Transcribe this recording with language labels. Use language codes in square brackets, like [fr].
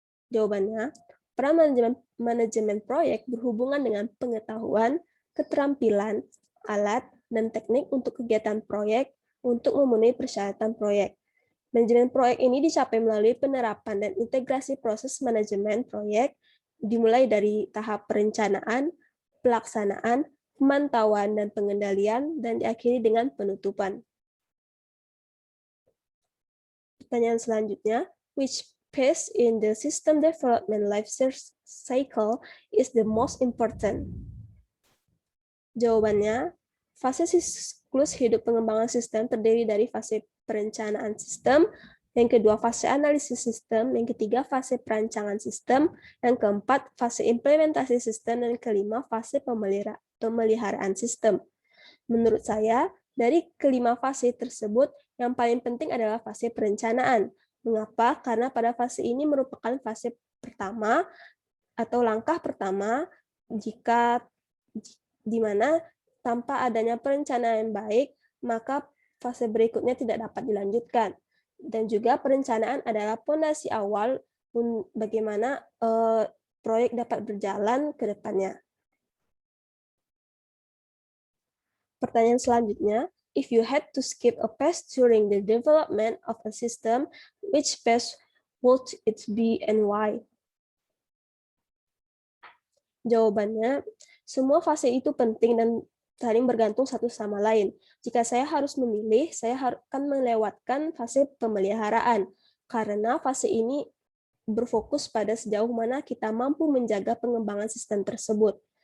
[id] Jawabannya, peran manajemen proyek berhubungan dengan pengetahuan, keterampilan, alat, dan teknik untuk kegiatan proyek untuk memenuhi persyaratan proyek. Manajemen proyek ini dicapai melalui penerapan dan integrasi proses manajemen proyek, dimulai dari tahap perencanaan, pelaksanaan, pemantauan, dan pengendalian, dan diakhiri dengan penutupan. Pertanyaan selanjutnya, [en] which phase in the system development life cycle is the most important? [id] Jawabannya, fase siklus hidup pengembangan sistem terdiri dari fase perencanaan sistem, yang kedua fase analisis sistem, yang ketiga fase perancangan sistem, yang keempat fase implementasi sistem, dan kelima fase pemeliharaan sistem. Menurut saya, dari kelima fase tersebut, yang paling penting adalah fase perencanaan. Mengapa? Karena pada fase ini merupakan fase pertama atau langkah pertama di mana tanpa adanya perencanaan yang baik, maka fase berikutnya tidak dapat dilanjutkan. Dan juga perencanaan adalah fondasi awal bagaimana proyek dapat berjalan ke depannya. Pertanyaan selanjutnya, [en] if you had to skip a phase during the development of a system, which phase would it be and why? [id] Jawabannya, semua fase itu penting dan saling bergantung satu sama lain. Jika saya harus memilih, saya akan melewatkan fase pemeliharaan, karena fase ini berfokus pada sejauh mana kita mampu menjaga pengembangan sistem tersebut.